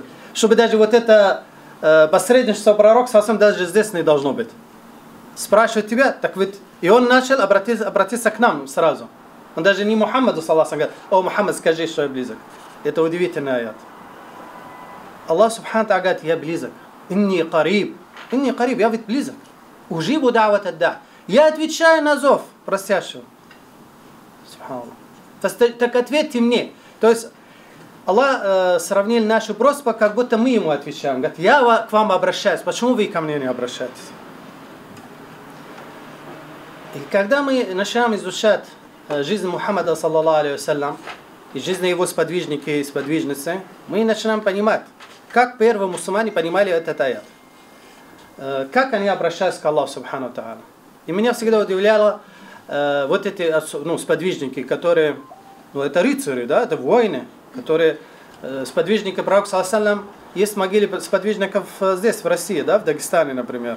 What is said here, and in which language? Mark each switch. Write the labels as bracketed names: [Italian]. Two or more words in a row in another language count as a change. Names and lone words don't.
[Russian] Чтобы даже вот это посредничество пророка совсем даже здесь не должно быть. Спрашивают тебя, так ведь... И он начал обратиться к нам сразу. Он даже не Мухаммаду, [Arabic] صلى الله عليه, [Russian] говорит: о, Мухаммад, скажи, что я близок. Это удивительный аят. [Arabic] الله سبحانه تعالى [Russian] говорит: я близок. [Arabic] إني قريب, [Russian] я ведь близок. [Arabic] أجيب دعوة الداع. [Russian] Я отвечаю на зов просящего. Субханаллах. Так ответьте мне. То есть Аллах сравнил наши просьбы, как будто мы ему отвечаем. Говорит: я к вам обращаюсь. Почему вы ко мне не обращаетесь? И когда мы начинаем изучать жизнь Мухаммада, [Arabic] صلى الله عليه وسلم, [Russian] и жизнь его сподвижника и сподвижницы, мы начинаем понимать, как первые мусульмане понимали этот аят. Как они обращаются к [Arabic] الله سبحانه تعالى. [Russian] И меня всегда удивляло вот эти сподвижники, которые, это рыцари, да, это воины, которые сподвижники пророка, [Arabic] صلى الله عليه وسلم, [Russian] есть могилы сподвижников здесь, в России, да, в Дагестане, например.